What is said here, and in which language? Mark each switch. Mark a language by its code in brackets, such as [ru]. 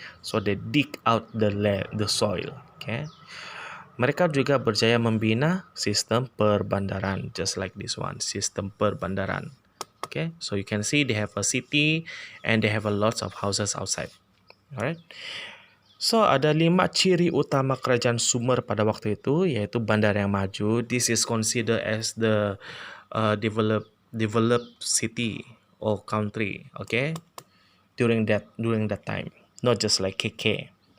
[ms] So they dig out the soil. Okay, mereka juga berjaya membina sistem perbandaran, just like this one, sistem perbandaran. [en] Okay, so you can see they have a city and they have a lots of houses outside. Alright. [ms] So ada 5 ciri utama kerajaan Sumer pada waktu itu, yaitu bandar yang maju. [en] This is considered as the developed city or country, okay, during that time, not just like KK.